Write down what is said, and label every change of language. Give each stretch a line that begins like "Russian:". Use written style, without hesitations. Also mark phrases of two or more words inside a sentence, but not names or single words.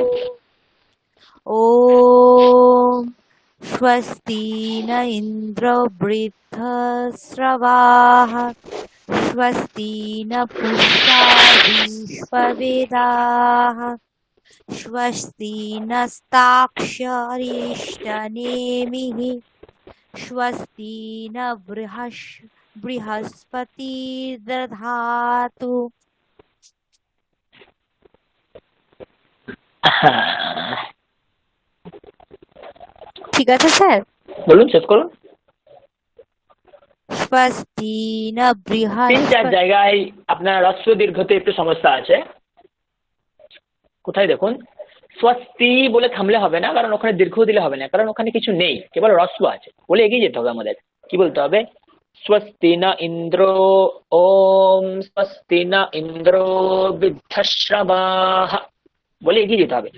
Sanskrit: ॐ स्वस्ति न इन्द्रो वृद्धश्रवाः स्वस्ति न पूषा विश्ववेदाः स्वस्ति नस्ताक्षरिष्टनेमिः स्वस्ति न बृहस्पतिर्दधातु।
Bangla: ঠিক আছে স্যার, বলুন, শেষ করুন।
Sanskrit: स्वस्ति न
Bangla: তিন চার बृहस्पति। জায়গায় আপনার হ্রস্ব দীর্ঘতে একটু সমস্যা আছে। কোথায় দেখুন, স্বস্তি বলে থামলে হবে না, কারণ ওখানে দীর্ঘ দিলে হবে না, কারণ ওখানে কিছু নেই, কেবল হ্রস্ব আছে, বলে এগিয়ে যেতে হবে আমাদের। কি বলতে হবে?
Sanskrit: স্বস্তি না ইন্দ্র, ওম স্বস্তি না ইন্দ্র বৃদ্ধশ্রবাহ,
Bangla: বলে এগিয়ে যেতে হবে।